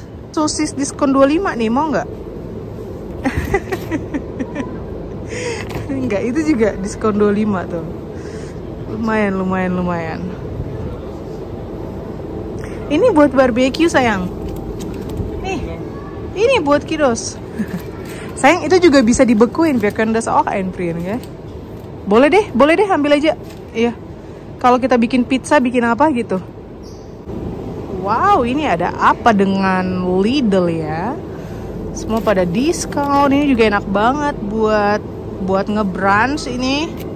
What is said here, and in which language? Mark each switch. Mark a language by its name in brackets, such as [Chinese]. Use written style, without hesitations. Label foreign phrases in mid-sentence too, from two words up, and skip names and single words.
[Indonesian] Sosis diskon 25 nih, mau nggak? Enggak, itu juga diskon 25 tuh. Lumayan. Ini buat barbeque sayang. Nih, ini buat kiddos. Sayang, itu juga bisa dibekuin. [German] Wir können das auch einfrieren ya. [Indonesian] Boleh deh ambil aja. Iya. Kalau kita bikin pizza, bikin apa gitu. Wow, ini ada apa dengan Lidl ya? Semua pada diskon. Ini juga enak banget buat ngebrunch ini.